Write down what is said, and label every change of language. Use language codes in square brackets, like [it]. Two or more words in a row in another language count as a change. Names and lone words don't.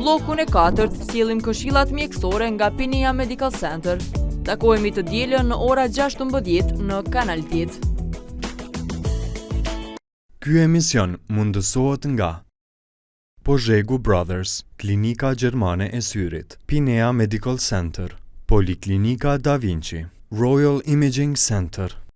[sq] Në bllokun e 4 sjellim këshillat mjekësore nga Pinea Medical Center. Takohemi të dielën në ora 16 në Kanal 10. Ky emision mundësohet nga Pozhegu Brothers, Klinika Gjermane e Syrit, Pinea Medical Center, Poliklinika Da Vinci, Royal Imaging Center.